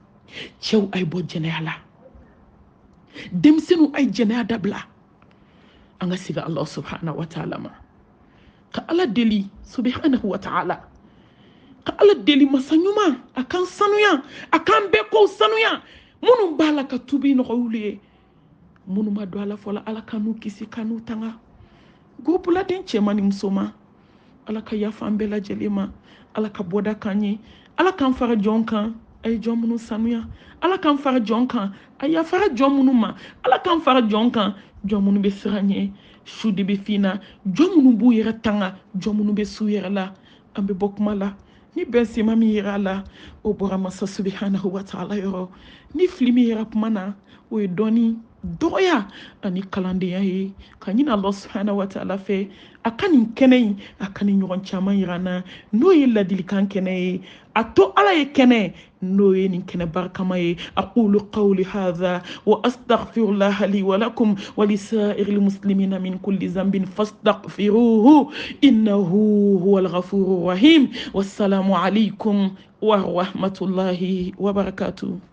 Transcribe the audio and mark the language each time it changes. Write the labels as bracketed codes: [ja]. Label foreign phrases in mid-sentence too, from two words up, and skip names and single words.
[bm] cɛw ay bɔ jɛnɛya la denmisɛnninw ay jɛnɛya dabila an ka siga [ar] الله سبحانه وتعالى [bm] ma ka ala deli [ar] سبحانه وتعالى [bm] ka ala deli masa ɲuman a kan sanuya a kan bɛɛ kow sanuya minnu b'a la ka tubi nɔgɔy'ulu ye minnu ma don ala fɔla ala ka n'u kisi ka n'u tanga gobuladen cɛman ni musoman ala ka yafa an bɛɛ lajɛlen ma ala ka bɔda k'an ye ala k'an fara jɔn kan a ye jɔn minnu sanuya ala k'an fara jɔn kan a yafara jɔn minnu ma ala k'an fara jɔn kan jɔn minnu bɛ siran ɲɛ su de bɛ finna jɔn minnu b'u yɛrɛ tanga jɔn minnu bɛ su yɛrɛ la an bɛ bɔ kuma la ni bɛn sema min yera a la o bɔra masa [ar] سبحانه وتعالى [bm] yɔrɔ ni fili min yera kuma na o ye dɔɔni dɔgɔya ani kalandenya ye ka ɲini [ar] الله سبحانه وتعالى [bm] fɛ a ka nin kɛnɛ in a ka nin ɲɔgɔn caman yira an na n'o ye ladilikan kɛnɛ ye a to ala ye kɛnɛ n'o ye nin kɛnɛ barikama ye [ar] أقول قولي هذا وأستغفر الله لي ولكم ولسائر المسلمين من كل ذنب فاستغفروه إنه هو الغفور الرحيم والسلام عليكم ورحمة الله وبركاته.